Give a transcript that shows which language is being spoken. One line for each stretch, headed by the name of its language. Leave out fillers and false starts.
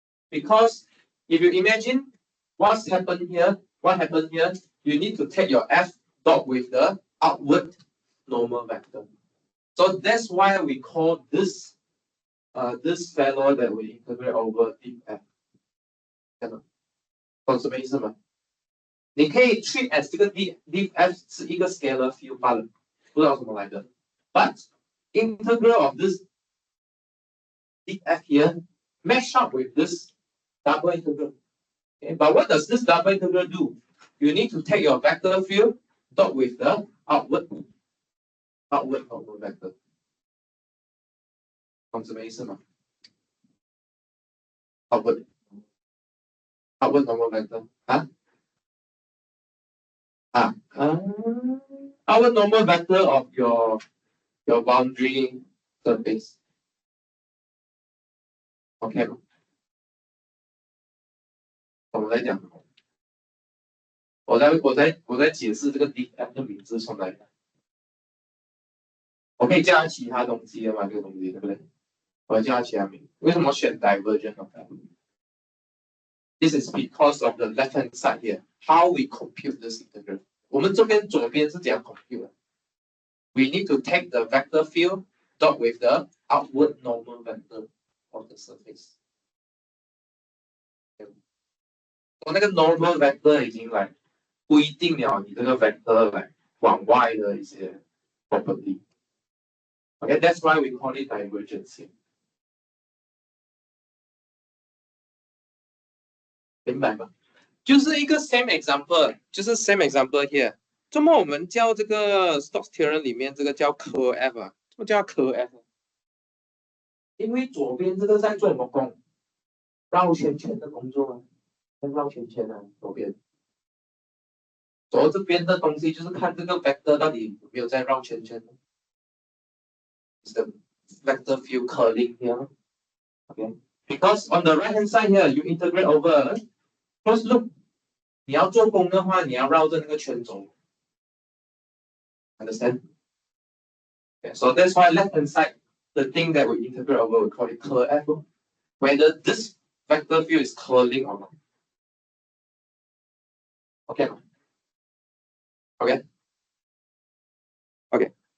English: Because if you imagine what happened here, you need to take your f dot with the outward normal vector. So that's why we call this this fellow that we integrate over df. Conservatism.
Chinese: 你可以
English: treat as
Chinese: 这个 df 是一个 scalar field 罢了，不知道什么来的。
English: But integral of this df here match up with this double integral. Okay, but what does this double integral do? You need to take your vector field dot with the outward normal vector.
Chinese: 懂什么意思吗？
English: outward normal vector 啊outward normal vector of your boundary surface.
Chinese: OK 吗？我来讲，我在解释这个 df 的名字从哪里来。我可以叫它其他东西的嘛，这个东西对不对？我要叫它其他名。为什么选
English: divergence of that? This is because of the left hand side here. How we compute this integral?
Chinese: 我们这边左边是怎样 compute 的
English: ？We need to take the vector field dot with the outward normal vector of the surface.
Chinese: 我那个 normal vector 已经来规定了你这个 vector 来往外的一些 property.
English: Okay, that's why we call it divergence here.
Chinese: 明白吗？就是一个 same example， 就是
English: same example here。
Chinese: 怎么我们叫这个 Stoke Theorem 里面这个叫 curve f 啊？怎么叫 curve f？因为左边这个在做什么功？绕圈圈的工作啊，在绕圈圈啊，左边。左这边的东西就是看这个 vector 到底有没有在绕圈圈。
English: Is the vector field curling here? Okay. Because on the right hand side here, you integrate over closed loop.
Chinese: 你要做功的话，你要绕着那个圈走。
English: Understand? Okay, so that's why left hand side, the thing that we integrate over, we call it curl f. Whether this vector field is curling or not. Okay. Okay. Okay.